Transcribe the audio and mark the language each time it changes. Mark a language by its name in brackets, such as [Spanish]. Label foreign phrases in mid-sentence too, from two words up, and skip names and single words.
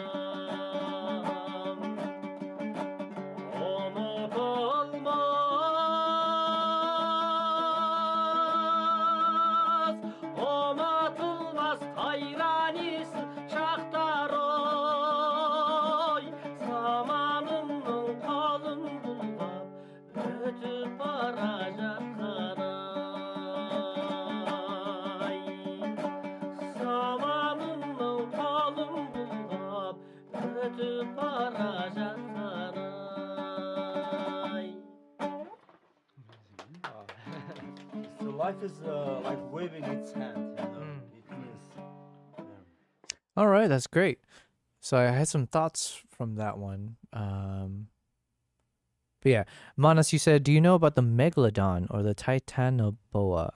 [Kazakh] ұмытылмас ұмытылмас қайран есіл шақтар ой заманымның қолын бұлғап өтіп бара жатқан ай заманымның қолын бұлғап өтіп бара жатқан ай [English] So life is like waving its hand, you know. It is. All right, that's great. So I had some thoughts from that one. But yeah, Manas, you said, do you know about the megalodon or the titanoboa?